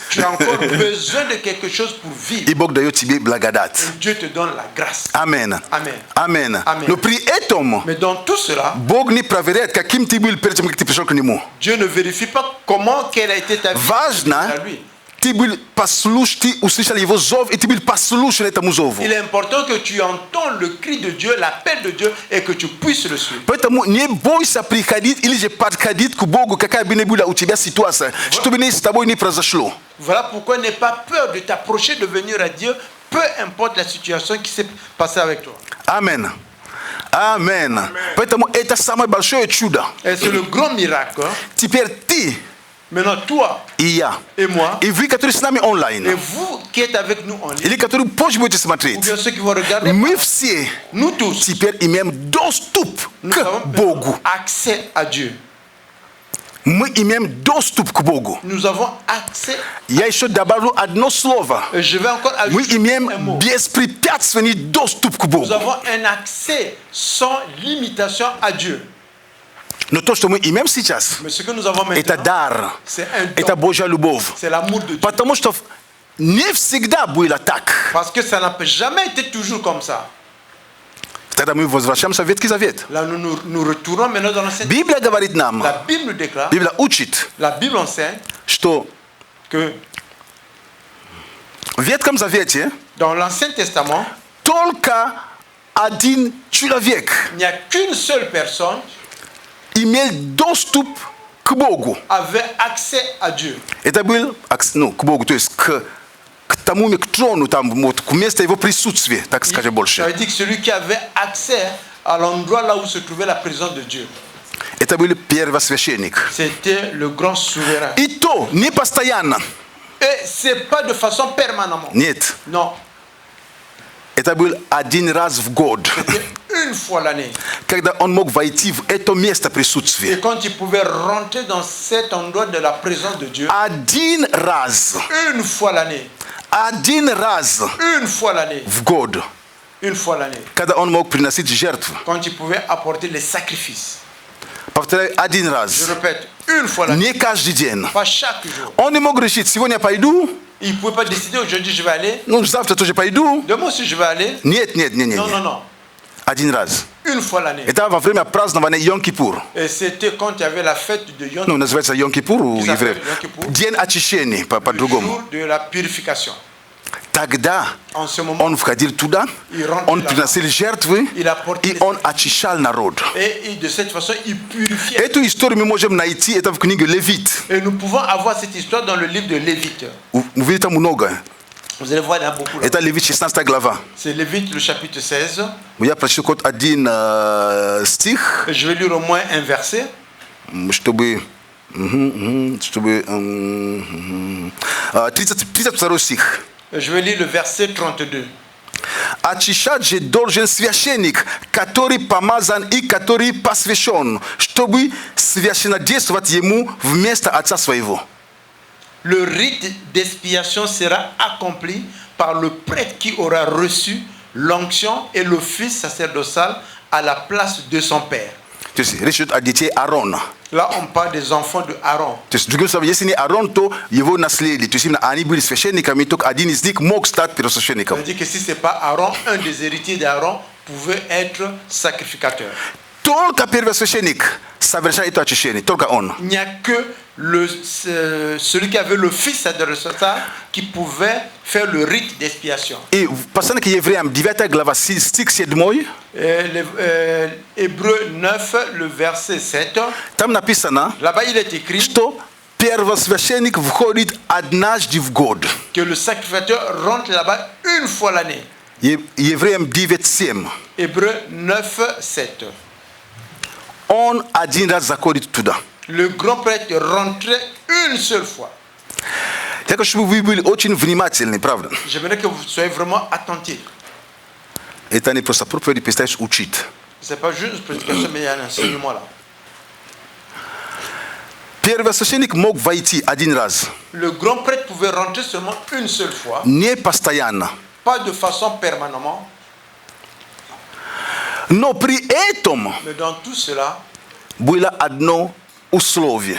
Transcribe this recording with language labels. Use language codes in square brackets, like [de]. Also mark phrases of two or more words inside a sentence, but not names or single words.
[fr] Tu as encore besoin de quelque chose pour vivre. [ru] И Бог дает тебе благодать. [fr] Dieu te donne la grâce. [ru] Амен. [fr] Amen. [ru] Амен. Амен. Но при этом [fr] Mais dans tout cela, [ru] Бог не проверяет, каким ты был перед тем, как ты пришел к Нему. [fr] Dieu ne vérifie pas comment, quelle a été ta vie. [ru] Важно, [fr] à lui. [ru] ты был послушен, ты услышал Его зов, и ты был послушен этому зову. [fr] Il est important que tu entends le cri de Dieu, l'appel de Dieu, et que tu puisses le suivre. [ru] Поэтому не бойся приходить или же подходить к Богу, какая бы ни была у тебя ситуация, что бы ни с тобой не произошло. [fr] Voilà pourquoi n'aie pas peur de t'approcher, de venir à Dieu, peu importe la situation qui s'est passée avec toi. [ru] Амен. Амен. Поэтому это самое большое чудо. [fr] Et c'est le grand miracle. Hein. [ru] Теперь ты [fr] Maintenant, toi [ru] и я, [fr] et moi, [ru] и вы, которые с нами [fr] et [ru] онлайн, [fr] vous qui êtes avec nous en ligne, [ru] или которые позже будете [fr] ou [ru] смотреть, [fr] bien ceux qui vont regarder, [ru] мы все [fr] nous tous, [ru] теперь имеем доступ [fr] nous [ru] к [fr] avons [ru] Богу. [fr] accès à Dieu. [ru] Мы имеем доступ к Богу. [fr] Nous avons accès. [ru] Я еще добавлю одно слово. [fr] Et je vais encore [ru] Мы [fr] ajouter un [ru] имеем [fr] mot. [ru] беспрепятственный доступ к [fr] Nous [ru] Богу. [fr] avons un accès sans limitation à Dieu. [ru] Но то, что мы имеем сейчас, [fr] Mais ce que nous avons [ru] это [fr] maintenant, [ru] дар, [fr] c'est un [ru] это [fr] don. [ru] Божья любовь. [fr] C'est l'amour de Dieu. [ru] Потому что не всегда было так. [fr] Parce que ça n'a jamais été toujours comme ça. [ru] Тогда мы возвращаемся в Ветхий Завет. [fr] Là, nous retournons maintenant dans l'Ancien Testament. [ru] Библия говорит нам, [fr] La Bible nous déclare, [ru] Библия учит, [fr] la Bible enseigne [ru] что [fr] que [ru] в Ветхом Завете [fr] dans l'Ancien Testament, [ru] только один человек [fr] il n'y a qu'une seule personne [ru] имел доступ к Богу. [fr] avait accès à Dieu. [ru] Это был, к Богу, то есть к тому, к трону, там, вот, к месту его присутствия, так скажем [fr] Ça [ru] больше. [fr] veut dire que celui qui avait accès à l'endroit là où se trouvait la présence de Dieu, [ru] Это был первосвященник. [fr] c'était le grand souverain. [ru] И то не постоянно. [fr] Et c'est pas de façon permanente. [ru] Нет. [fr] Non, [ru] Это был один раз в год, [fr] c'était une fois l'année. [ru] когда он мог войти в это место присутствия. [fr] Et quand il pouvait rentrer dans cet endroit de la présence de Dieu, [ru] Один раз. [fr] une fois l'année, [ru] Один раз [fr] une fois l'année, [ru] в год, [fr] une fois l'année, [ru] когда он мог приносить жертву. [fr] quand il pouvait apporter les sacrifices. [ru] Повторяю, один [fr] Je [ru] раз. [fr] répète, une fois l'année, [ru] Не каждый день. [fr] pas chaque jour. [ru] Он не мог решить, сегодня я пойду, [fr] Il ne pouvait pas décider aujourd'hui je vais aller, [ru] ну завтра тоже пойду. [fr] demain aussi je vais aller. [ru] Нет, нет, нет, [fr] Non, [ru] нет. [fr] non, non, [ru] Один раз. [fr] une fois l'année. [ru] Это во время празднования Йом-Кипур. [fr] Et c'était quand il y avait la fête de Yom [ru] Ну, называется Йом-Кипур у [fr] Ça [ru] евреев. [fr] s'appelle Йом-Кипур. [ru] День очищения, [fr] le [ru] по-другому. [fr] jour de la purification. [ru] Тогда [fr] En ce moment, [ru] он входил туда, [fr] Il rentre [ru] он [fr] là-bas. [ru] приносил жертвы, [fr] Il apporte [ru] и [fr] les [ru] он очищал народ. [fr] et de cette façon, il purifiait. [ru] Эту историю мы можем найти, это в книге Левит. [fr] Et nous pouvons avoir cette histoire dans le livre de Lévite. [ru] Вы видите, там много. [fr] Vous allez voir, il y en a beaucoup. Là. [ru] Это Левит 16 глава. [fr] C'est Lévite, le chapitre 16. [ru] Я прочту хоть один стих, [fr] Je vais lire au moins un verset. [ru] чтобы 32 стих. [fr] Je vais lire le verset 32. [ru] Очищать же должен священник, который помазан и который посвящен, чтобы священнодействовать ему вместо отца своего. [fr] Le rite d'expiation sera accompli par le prêtre qui aura reçu l'onction et l'office sacerdotal à la place de son père. [ru] То есть речь идет о детей Аарона. [fr] Là, on parle des enfants de Aaron. [ru] То есть, другим словом, если не Аарон, то его наследие. То есть именно они были священниками, только один из них мог стать первосвященником. [fr] C'est-à-dire que si ce n'est pas Aaron, un des héritiers d'Aaron pouvait être sacrificateur. [ru] Только первосвященник совершает это очищение, только он. [fr] Il n'y a que celui qui avait le fils adressata qui pouvait faire le rite d'expiation. I passando que [ru] Евреям 9 глава стих 7, [fr] Hébreu 9, le verset 7, [ru] там написано, [fr] là-bas il est écrit [ru] что первосвященник входит однажды в год. [fr] que le sacrificateur rentre là-bas une fois l'année. [ru] Евреям 9:7. [fr] Hébreu 9, 7. [ru] Он один раз заходит туда. [fr] Le grand prêtre rentrait une seule fois. [ru] Я хочу, чтобы вы были очень внимательны, правда? [fr] J'aimerais que vous soyez vraiment attentifs. [ru] Это не просто проповедь, пытаюсь учить. [fr] Ce n'est pas juste une prédication, mais il y a un enseignement là. [ru] Первосвященник мог войти один раз, [fr] Le grand prêtre pouvait rentrer seulement une seule fois, [ru] не постоянно. [fr] pas de façon permanente, [ru] Но при этом [fr] mais dans tout cela, [ru] было одно условие,